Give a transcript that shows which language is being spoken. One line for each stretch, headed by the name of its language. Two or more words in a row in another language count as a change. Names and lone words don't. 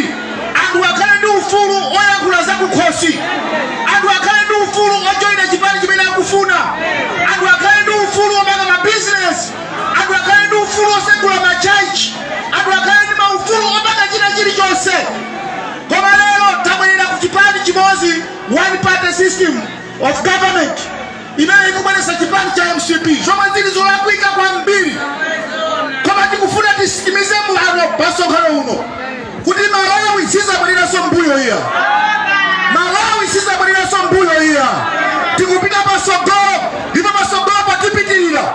Nyanja: Anthu akhale ndi ufulu oyankhula za kukhosi. Anthu akhale ndi ufulu ojoyina chipani chimene akufuna. Anthu akhale ndi ufulu omanga mabizinesi. Anthu akhale ndi ufulu osegula machachi. Anthu akhale ndi maufulu omanga china chilichonse. Koma lero tabwerera ku chipani chimodzi,
English: one party system of government,
Nyanja: imene ikubweretsa chipani cha MCP zomwe zili zolakwika kwambiri. Koma tikufuna tisikimize mulano pasonkhano uno kuti Malawi sizabweriranso mbuyo iya. Malawi sizabweriranso mbuyo iya. Tikupita pasogolo, ndipo pasogolo patipitirira.